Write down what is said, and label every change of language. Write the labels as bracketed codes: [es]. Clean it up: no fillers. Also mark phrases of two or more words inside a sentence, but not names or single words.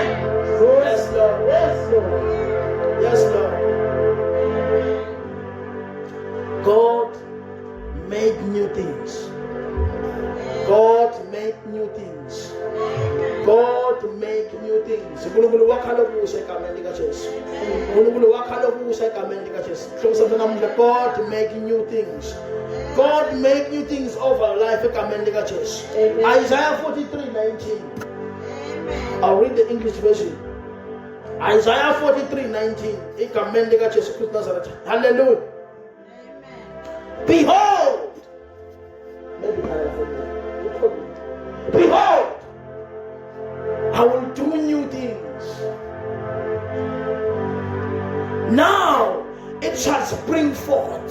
[en] Yes, Lord. Yes, Lord. God made new things. God made new things. God make new things. [zu] uNkulunkulu wakhala okuhle egameni lika Jesu. uNkulunkulu wakhala okuhle egameni lika Jesu. [en] God make new things. God make new things over our life [zu] egameni lika Jesu. [en] Isaiah 43:19. I'll read the English version. Isaiah 43:19. [zu] Egameni lika Jesu Christ Nazareth. Hallelujah. [en] Behold. Behold, I will do new things. Now it shall spring forth.